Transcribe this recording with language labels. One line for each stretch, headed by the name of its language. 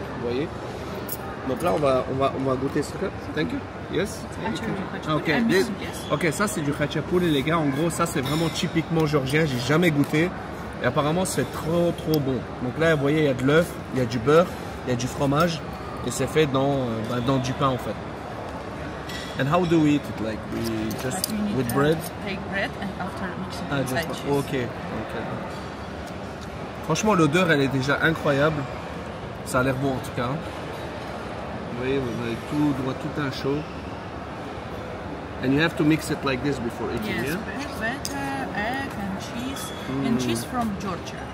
French: Vous voyez. Donc là, on va goûter ça.
English: Thank you. Yes.
French: Ok. Ok, ça c'est du khachapuri, les gars. En gros, ça c'est vraiment typiquement georgien. J'ai jamais goûté. Et apparemment, c'est trop bon. Donc là, vous voyez, il y a de l'œuf, il y a du beurre, il y a du fromage. Et c'est fait dans du pain en fait.
English: And how do we eat it? Like we just with bread? Take bread and after mixing inside cheese. Ok.
French: Franchement, l'odeur, elle est déjà incroyable. Ça a l'air bon en tout cas. Vous voyez, vous avez tout un show.
English: And you have to mix it like this before eating, Yes, yeah? butter, egg and cheese. And cheese from Georgia.